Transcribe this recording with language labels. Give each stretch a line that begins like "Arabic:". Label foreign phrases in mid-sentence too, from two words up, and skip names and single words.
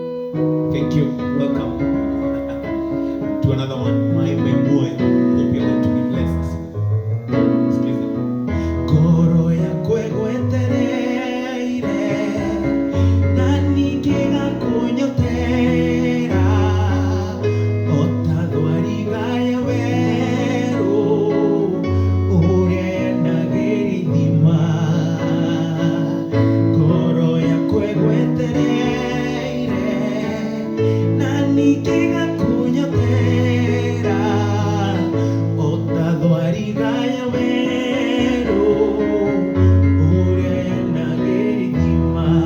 English: Thank you. Welcome to another one. My boy. Hope you're going to be blessed. Skiza.
Kikuyu: Koro yako egwetereire na ningĩ gakunyotera o ta thwariga ya werũ ũrĩa yenagĩra ithima. Koro yako egwetereire na ningĩ gakunyotera o ta thwariga ya werũ ũrĩa yenagĩra ithima.